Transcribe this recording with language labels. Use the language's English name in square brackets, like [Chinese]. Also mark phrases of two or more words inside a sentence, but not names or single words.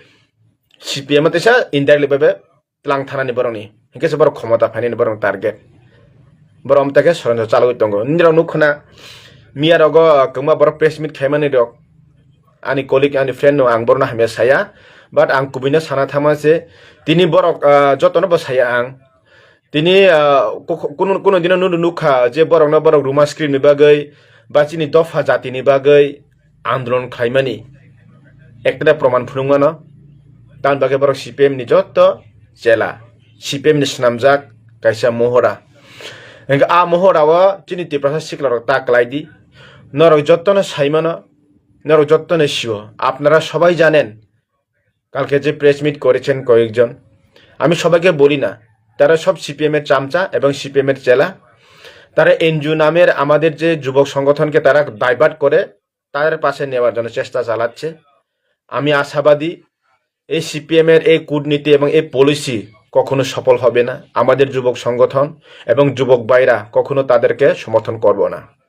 [Kok Borok] CPM tesa indirectly babe tlang thana ni borok ni hingke borok khomata phani ni borok target borom take soronjo chaloi tongo nindra nukhna Mia rogo kema borok [English] press meet [Kok Borok] khaimani rok ani colleague ani friend no ang borna hamya saya but ang kubina sana thama se tini borok jotono bo saya ang tini kuno dino nukha je borok na borok Roma script ni bagai bachini dofa jati ni bagai andolon khaimani ekta proman phunungmano tan bagai borok CPM ni jotto jela CPM ni snamjak kaisa mohora engka a mohora wa chini tiprasa sikla rok taklaidi নরক যত্ন সাইমানো নরক যত্ন শিও [Bangla] আপনারা সবাই জানেন কালকে যে [English] press meet [Bangla] করেছেন কয়েকজন আমি সবাইকে বলি না তারা সব সিপিএম এর চামচা এবং সিপিএম এর চেলা তারা এনজিও নামের আমাদের যে যুবক সংগঠনকে তারা ডাইভার্ট করে তাদের পাশে নেওয়ার জন্য চেষ্টা চালাচ্ছে আমি আশাবাদী এই সিপিএম এর এই কূটনীতি এবং এই পলিসি কখনো সফল হবে না আমাদের যুবক সংগঠন এবং যুবক ভাইরা কখনো তাদেরকে সমর্থন করব না